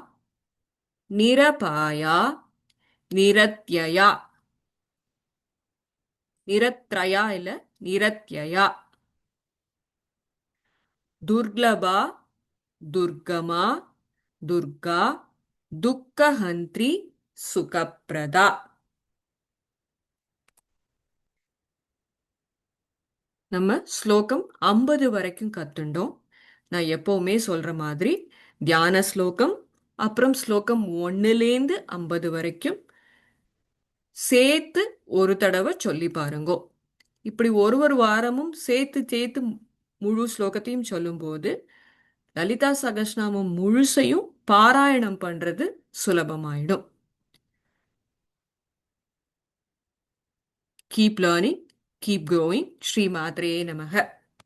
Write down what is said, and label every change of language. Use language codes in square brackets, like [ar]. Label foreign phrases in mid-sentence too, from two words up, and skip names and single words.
[sa] निरपाया निरत्यया निरत्रया இல்ல निरत्यया दुर्लभा दुर्गमा दुर्गा दुःखहन्त्री सुखप्रदा [ta] நம்ம ஸ்லோகம் 50 வரைக்கும் கத்துண்டோம். நான் எப்பவுமே சொல்ற மாதிரி தியான ஸ்லோகம் அப்புறம் ஸ்லோகம் 1லேந்து 50 வரைக்கும் சேர்த்து ஒரு தடவை சொல்லி பாருங்கோ. இப்படி ஒரு வாரமும் சேர்த்து சேர்த்து முழு ஸ்லோகத்தையும் சொல்லும்போது லலிதா சகஸ்நாமம் முழுசையும் பாராயணம் பண்றது சுலபமாயிடும். [en] keep learning, keep growing. [sa] श्री मात्रे नमः.